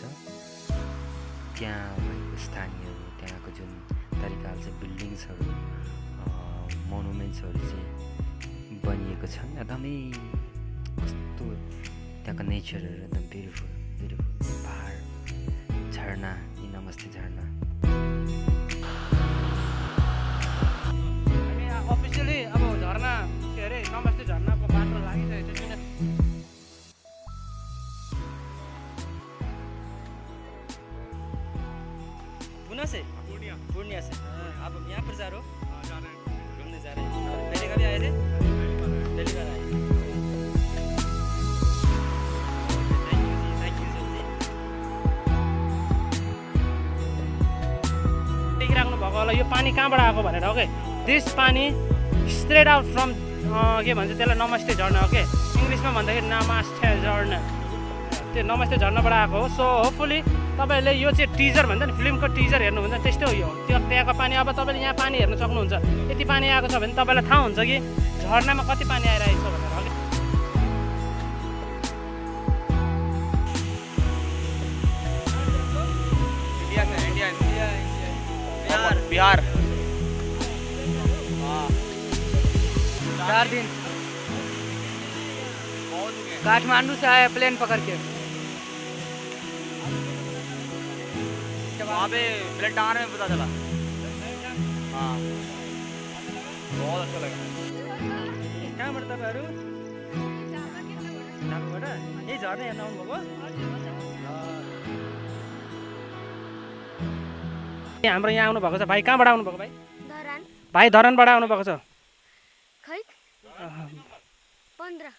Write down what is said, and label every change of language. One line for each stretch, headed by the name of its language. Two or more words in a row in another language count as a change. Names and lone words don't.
Nepali: त्यहाँ भएको स्थानीयहरू, त्यहाँको जुन तरिकाले चाहिँ बिल्डिङ्सहरू मोनुमेन्ट्सहरू चाहिँ बनिएको छन्, एकदमै कस्तो त्यहाँको नेचरहरू एकदम ब्युटिफुल पहाड झरना, यी नमस्ते झरना। हामी अफिसियली अब झरना के अरे नमस्ते झरनाको बाटो लागिसकेको छ।
Hindi: पूर्णिया से आप यहाँ पर जा रहे हो? घूमने जा रहे हैं। पहले कभी आए थे? पहली बार आए।
English: thank you sir ji.
Nepali: देखिराख्नु भएको होला यो पानी कहाँबाट आएको भनेर। ओके,
English: this पानी straight out from
Nepali: के भन्छ त्यसलाई नमस्ते झरना। ओके, इङ्ग्लिसमा भन्दाखेरि नमस्ते झरना। त्यो नमस्ते झरनाबाट आएको हो।
English: so hopefully
Nepali: तपाईँहरूले यो चाहिँ टिजर भन्छ नि, फिल्मको टिजर हेर्नुहुन्छ त्यस्तै हो यो। त्यो त्यहाँको पानी अब तपाईँले यहाँ पानी हेर्न सक्नुहुन्छ। यति पानी आएको छ भने तपाईँलाई थाहा हुन्छ कि झरनामा कति पानी आइरहेको छ भनेर। बिहार
Hindi: 4 दिन काठमांडू से आया प्लेन पकड़ के। वहाँ पे प्लेन टांगने में पता चला। हाँ, बहुत अच्छा लगा।
Nepali: कहाँबाट तपाईँहरू? ढाकाबाट यही झर्ना हेर्न आउनुभएको? हाम्रो यहाँ आउनुभएको छ भाइ। कहाँबाट आउनुभएको भाइ? धरान। भाइ धरानबाट आउनुभएको छ। खै 15